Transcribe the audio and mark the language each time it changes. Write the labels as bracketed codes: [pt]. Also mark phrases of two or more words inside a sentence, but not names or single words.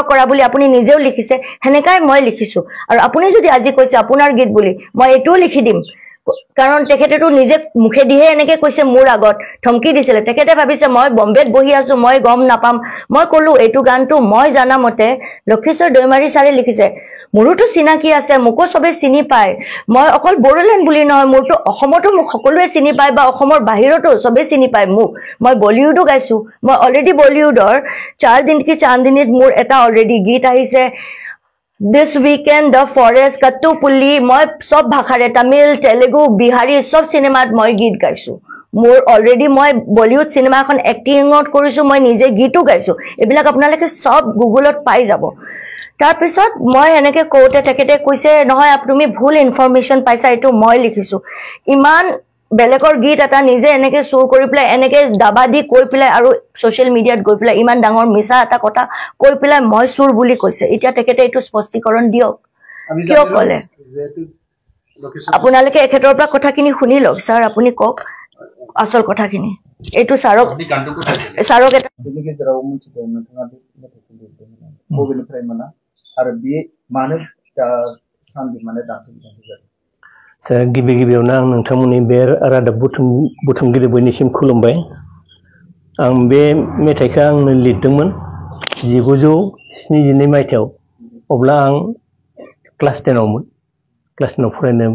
[as] কৰা বুলি আপুনি নিজেও লিখিছে সেনেকাই মই লিখিছো আৰু আপুনি যদি আজি কৈছে আপোনাৰ গীত বুলি মই এইটোও লিখি দিম কাৰণ তেখেতেতো নিজে মুখেদিহে এনেকে কৈছে মোৰ আগত ধমকি দিছিলে তেখেতে ভাবিছে মই বম্বেত বহি আছো মই গম নাপাম মই ক'লো এইটো গানটো মই জানা মতে লক্ষেশ্বৰ দৈমাৰী ছাৰে লিখিছে মোৰোতো চিনাকি আছে মোকো চবে চিনি পায় মই অকল বড়োলেণ্ড বুলি নহয় মোৰতো অসমতো মোক সকলোৱে চিনি পায় বা অসমৰ বাহিৰতো চবে চিনি পায় মোক মই বলিউডো গাইছো মই অলৰেডি বলিউডৰ 4 দিন কি চান্দিনীত মোৰ এটা অলৰেডি গীত আহিছে [en] This weekend the forest Kattupulli [as] মই সব ভাষাৰে তামিল তেলেগু বিহাৰী সব সিনেমাত মই গীত গাইছো মোৰ অলৰেডি মই বলিউড সিনেমা এখন এক্টিংত কৰিছো মই নিজে গীতো গাইছো এইবিলাক আপোনালোকে সব গুগলত পাই যাব তাৰপিছত মই এনেকে কওঁতে তেখেতে কৈছে নহয় তুমি ভুল ইনফৰমেশ্যন পাইছা এইটো মই লিখিছো ইমান বেলেগৰ গীত এটা নিজে এনেকে চুৰ কৰি পেলাই এনেকে দাবা দি কৈ পেলাই আৰু [en] social media [as] গৈ পেলাই ইমান ডাঙৰ মিছা এটা কথা কৈ পেলাই মই চুৰ বুলি কৈছে এতিয়া তেখেতে এইটো স্পষ্টীকৰণ দিয়ক কিয় ক'লে আপোনালোকে এখেতৰ পৰা কথাখিনি শুনি লওক ছাৰ আপুনি কওক আচল কথাখিনি এইটো ছাৰক এটা [brx] आरो बे मानो सानदि माने दासिम जादों गिबि गिबियावनो आं नोंथांमोननि बे रादाब बुथुमगिरि बयनिसिम खुलुमबाय आं बे मेथाइखौ आंनो लिरदोंमोन 1972 मायथाइयाव अब्ला आं क्लास 10 आवमोन क्लास 10 आव फरायनो बे